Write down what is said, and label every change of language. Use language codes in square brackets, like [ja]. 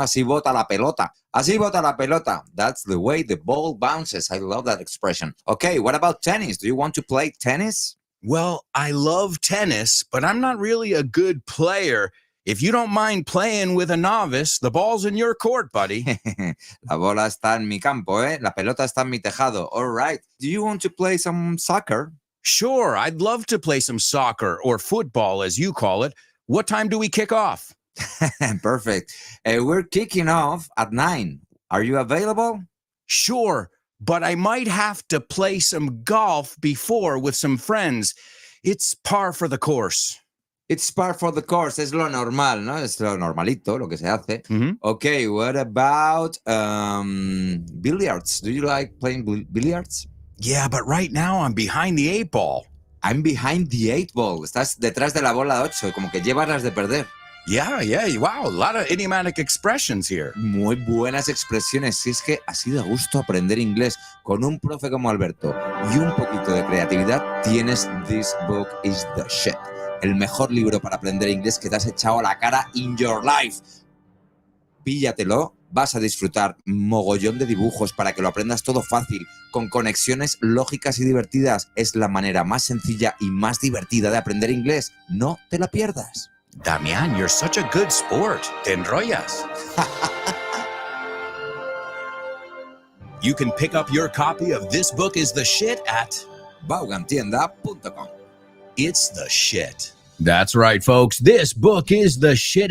[es] Así bota la pelota. Así bota la pelota. [en] That's the way the ball bounces. I love that expression. Okay, what about tennis? Do you want to play tennis? Well, I love tennis, but I'm not really a good player. If you don't mind playing with a novice, the ball's in your court, buddy. [es] La bola está en mi campo, ¿eh? La pelota está en mi tejado. [en] All right. Do you want to play some soccer? Sure, I'd love to play some soccer or football, as you call it. What time do we kick off? Perfect. We're kicking off at 9. Are you available? Sure, but I might have to play some golf before with some friends. It's par for the course. It's par for the course. [es] Es lo normal, ¿no? Es lo normalito, lo que se hace. Mhm. [en] Okay, what about billiards? Do you like playing billiards? Yeah, but right now I'm behind the 8 ball. I'm behind the 8 ball. [es] Estás detrás de la bola 8, como que llevas las de perder. [en] Yeah, wow, a lot of idiomatic expressions here. [es] Muy buenas expresiones. Si es que así de gusto aprender inglés con un profe como Alberto y un poquito de creatividad, tienes This Book is the Shit. El mejor libro para aprender inglés que te has echado a la cara [en] in your life. [es] Píllatelo, vas a disfrutar mogollón de dibujos para que lo aprendas todo fácil, con conexiones lógicas y divertidas. Es la manera más sencilla y más divertida de aprender inglés. No te la pierdas. [en] Damián, you're such a good sport. [es] Te enrollas. [en] You can pick up your copy of This Book is the Shit at Vaughantienda.com. It's the shit. That's right, folks. This book is the shit.